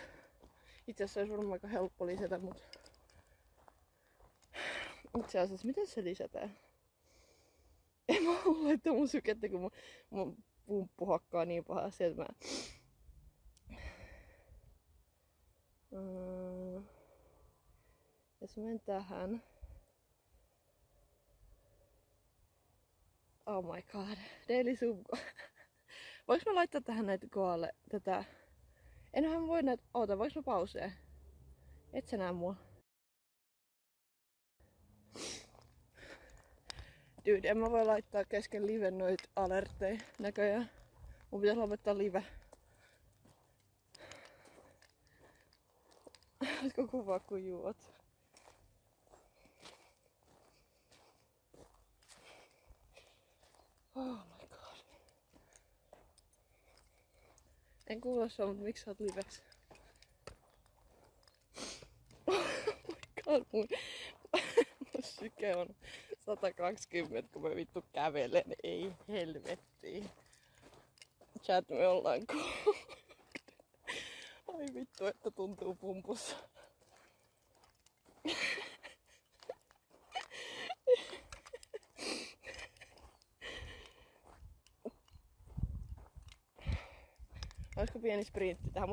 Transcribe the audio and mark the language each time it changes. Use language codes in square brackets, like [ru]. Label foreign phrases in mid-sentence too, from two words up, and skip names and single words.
[fi] Itse asiassa olisi varmaan aika helppo lisätä, mutta itse asiassa miten se lisätään? En mä halua laittaa mun sykettä, kun mun pumppu hakkaa niin pahasti, että mä... Jos menen tähän... [en] Oh my god, daily sub. [fi] Voinko mä laittaa tähän näitä koalle tätä? Enhän mä voi näitä... Oota, voinko mä pausee? Et sä näe mua. Dude, en mä voi laittaa kesken live noit alertteja näköjään. Mun pitäis lopettaa live. Oletko kuvaa kun juot? [en] Oh my god. [fi] En kuulla sua, mutta miksi sä oot liveks? [en] Oh my god, [fi] mun syke on 120, kun mä vittu kävelen. Ei helvettiin. Chat, me ollaan ai vittu, että tuntuu pumpussa. Olisiko pieni sprintti tähän?